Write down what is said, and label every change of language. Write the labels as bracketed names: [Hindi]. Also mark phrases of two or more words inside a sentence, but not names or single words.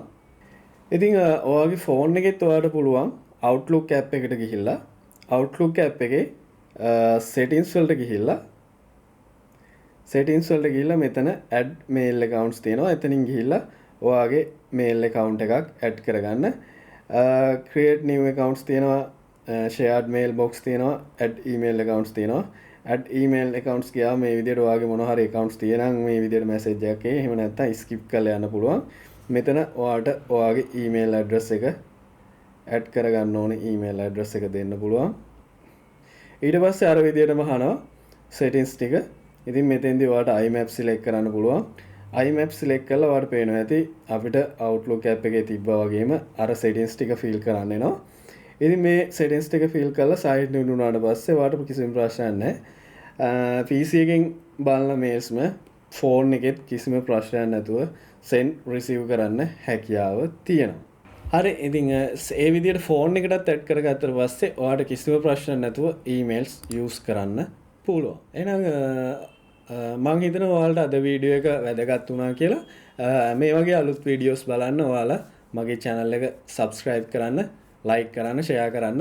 [Sinhala] ඉතින් ඔයාගේ phone එකෙත් ඔයාලට පුළුවන් Outlook app එකට ගිහිල්ලා Outlook app එකේ settings වලට ගිහිල්ලා මෙතන [English] add mail accounts [Sinhala] තියෙනවා. එතනින් ගිහිල්ලා ඔයාගේ [English] mail account [Sinhala] එකක් add කරගන්න. [English] create new accounts [Sinhala] තියෙනවා. [English] shared mailbox [Sinhala] තියෙනවා. [English] add email accounts [Sinhala] තියෙනවා. [English] add email accounts [Sinhala] ගියාම මේ විදිහට ඔයාගේ මොන හරි accounts තියෙනම් මේ විදිහට message එකක් එයි. එහෙම නැත්නම් skip කරලා යන්න පුළුවන්. මෙතන ඔයාට ඔයාගේ [English] email address [Sinhala] එක add කරගන්න ඕනේ [English] email address [Sinhala] එක දෙන්න පුළුවන්. ඊට පස්සේ අර විදිහටම අහනවා settings ටික. ඉතින් මෙතෙන්දී ඔයාට iMap select කරන්න පුළුවන්. iMap select කරලා ඔයාට පේනවා ඇති අපිට Outlook app එකේ තිබ්බා වගේම අර settings ටික fill කරන්න එනවා. ඉතින් මේ settings ටික fill කරලා [English] site new [Sinhala] වුණාට පස්සේ ඔයාට කිසිම ප්‍රශ්නයක් නැහැ. PC එකෙන් බලන mails phone එකෙත් කිසිම ප්‍රශ්නයක් නැතුව [English] send receive [Sinhala] කරන්න හැකියාව තියෙනවා. හරි ඉතින් ඒ විදිහට phone එකටත් add කරගත්තට පස්සේ ඔයාට කිසිම ප්‍රශ්නයක් නැතුව [English] emails use [Sinhala] කරන්න පුළුවන්. එහෙනම් මම හිතනවා ඔයාලට අද වීඩියෝ එක වැදගත් වුණා කියලා. මේ වගේ අලුත් වීඩියෝස් බලන්න ඔයාලා මගේ channel එක subscribe කරන්න, like කරන්න, share කරන්න.